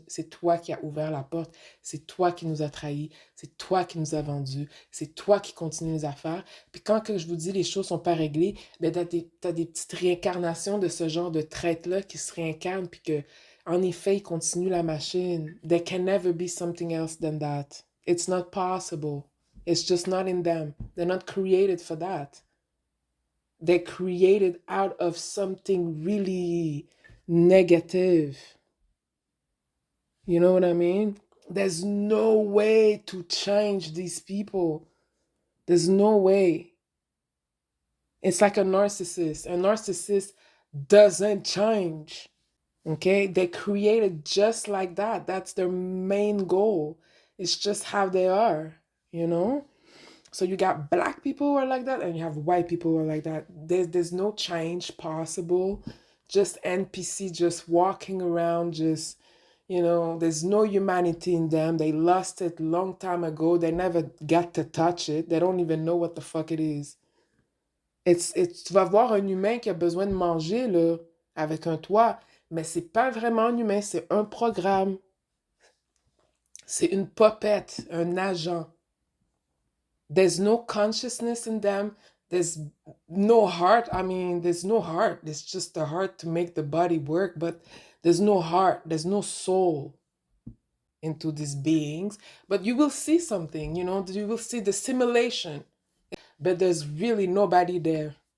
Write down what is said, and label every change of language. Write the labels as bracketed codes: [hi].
[fr] C'est toi qui as ouvert la porte. C'est toi qui nous as trahis. C'est toi qui nous as vendus. C'est toi qui continues les affaires. Puis quand que je vous dis les choses sont pas réglées, ben t'as des petites réincarnations de ce genre de traite-là qui se réincarnent puis que, en effet, ils continuent la machine. [en] There can never be something else than that. It's not possible. It's just not in them. They're not created for that. They're created out of something really negative. You know what I mean? There's no way to change these people. There's no way. It's like a narcissist. A narcissist doesn't change. Okay? They're created just like that. That's their main goal. It's just how they are, you know? So you got black people who are like that, and you have white people who are like that. There's no change possible. Just NPC just walking around, just there's no humanity in them. They lost it long time ago. They never got to touch it. They don't even know what the fuck it is. [fr] Tu vas voir un humain qui a besoin de manger là, avec un toit, mais c'est pas vraiment un humain, c'est un programme. C'est une puppet, un agent. [en] There's no consciousness in them. There's no heart. I mean, there's no heart. It's just the heart to make the body work, but there's no heart. There's no soul into these beings. But you will see something, you will see the simulation, but there's really nobody there.